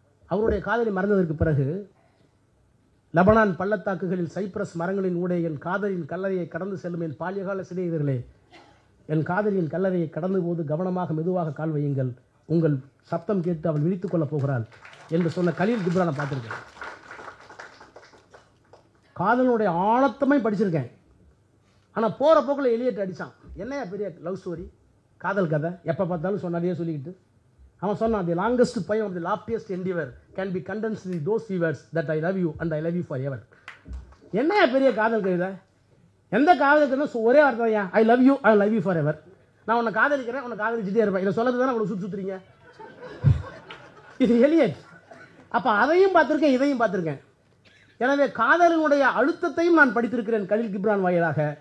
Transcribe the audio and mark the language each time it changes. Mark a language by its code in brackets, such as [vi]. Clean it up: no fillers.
[ta] அவருடைய காதலை மறந்ததற்கு பிறகு, லெபனான் பள்ளத்தாக்குகளில் சைப்ரஸ் மரங்களின் ஊடே என் காதலின் கல்லறையை கடந்து செல்லும் என் பால்யகால சிநேகிதர்களே, என் காதலியின் கல்லறையை கடந்து போது கவனமாக மெதுவாக கால் வையுங்கள், உங்கள் சப்தம் கேட்டு அவள் விழித்துக் கொள்ளப் போகிறாள் என்று சொன்ன கலீல் கிப்ரானை பார்த்துருக்கேன். காதலுடைய ஆழத்தமே படிச்சிருக்கேன். ஆனால் போகிற போக்கில் எலியட் அடித்தான். என்னையா பெரிய லவ் ஸ்டோரி, காதல் கதை, எப்போ பார்த்தாலும் சொன்னதையே சொல்லிக்கிட்டு. அவன் சொன்னான், [en] The longest poem of the loftiest endeavor can be condensed in those few words that I love you and I love you forever. [ta] என்னையா பெரிய காதல் கவிதை? எந்த காதல் கவிதை ஒரே வார்த்தை தான், [en] I love you, I love you forever. [ta] நான் உன்னை காதலிக்கிறேன், உன்னை காதலிச்சுட்டே இருப்பேன். இதை சொல்கிறது தானே அவ்வளோ சுற்றுறீங்க. இது எலியட். அப்போ அதையும் பார்த்துருக்கேன், இதையும் பார்த்துருக்கேன். எனவே காதலினுடைய அழுத்தத்தையும் நான் படித்திருக்கிறேன் கலீல் கிப்ரான் வாயிலாக.